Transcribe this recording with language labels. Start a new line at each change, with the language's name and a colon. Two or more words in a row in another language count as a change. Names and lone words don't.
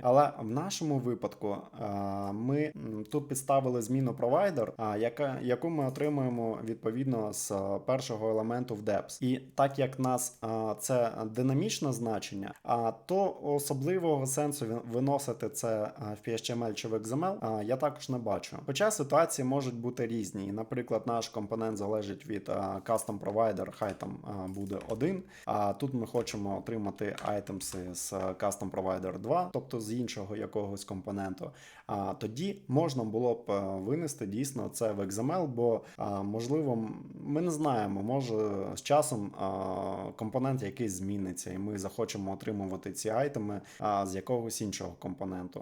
Ukrainian: Але в нашому випадку ми тут підставили зміну provider, яку ми отримуємо відповідно з першого елементу в deps. І так як нас це динамічне значення, то особливого сенсу виносити це в PHTML чи в XML я також не бачу. Хоча ситуації можуть бути різні. Наприклад, наш компонент залежить від
English: custom provider,
Ukrainian: хай там буде 1, а тут ми хочемо отримати айтемси з
English: custom provider
Ukrainian: 2, тобто з іншого якогось компоненту. Тоді можна було б винести дійсно це в XML, бо можливо, ми не знаємо, може з часом компонент якийсь зміниться, і ми захочемо отримувати ці айтеми з якогось іншого компоненту.